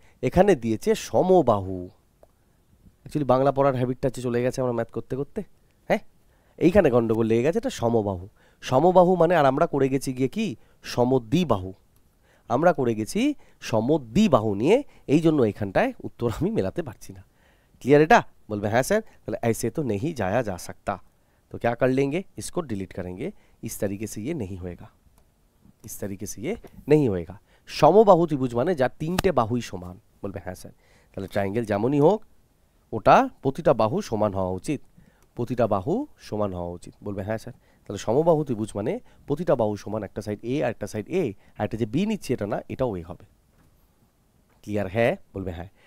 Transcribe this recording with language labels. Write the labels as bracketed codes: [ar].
[bn] এখানে দিয়েছে সমবাহু। অ্যাকচুয়ালি বাংলা পড়ার হ্যাবিটটা চলে গেছে আমরা ম্যাথ করতে করতে। হ্যাঁ, এইখানে গন্ডগোল লেগে গেছে। এটা সমবাহু। সমবাহু মানে, আর আমরা করে গেছি গিয়ে কি সমদ্বিবাহু। আমরা করে গেছি সমদ্বিবাহু নিয়ে, এই জন্য এখানটায় উত্তর আমি মেলাতে পারছি না। क्लियर এটা? বলবে হ্যাঁ স্যার। তাহলে [hi] ऐसे तो नहीं जाया जा सकता, तो क्या कर लेंगे, इसको डिलीट करेंगे। इस तरीके से ये नहीं होएगा, इस तरीके से ये नहीं होएगा। [bn] সমবাহু ত্রিভুজ মানে যার তিনটে বাহুই সমান। বলবে হ্যাঁ স্যার। তাহলে ট্রায়াঙ্গেল যেমনই হোক, ওটা প্রতিটা বাহু সমান হওয়া উচিত, প্রতিটা বাহু সমান হওয়া উচিত। বলবে হ্যাঁ স্যার। তাহলে সমবাহু ত্রিভুজ মানে প্রতিটা বাহু সমান, একটা সাইড এ আর একটা সাইড এ, আর একটা যে বি নিচ্ছে এটা না, এটাও এ হবে। ক্লিয়ার? হ্যাঁ। বলবে হ্যাঁ।